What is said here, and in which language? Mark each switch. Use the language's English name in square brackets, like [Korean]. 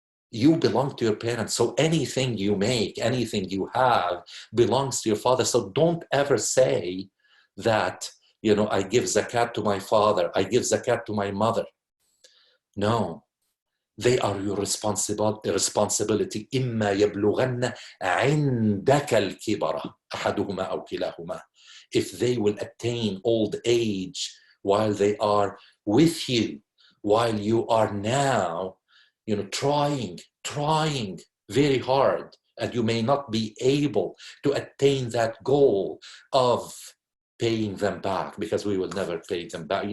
[English] You belong to your parents. So anything you make, anything you have, belongs to your father. So don't ever say that, you know, I give zakat to my father, I give zakat to my mother. No. They are your responsibility. [Arabic] إما يبلغن عندك الكبر أحدهما أو كلاهما. [English] If they will attain old age while they are with you, while you are now, you know, trying very hard, and you may not be able to attain that goal of paying them back, because we will never pay them back.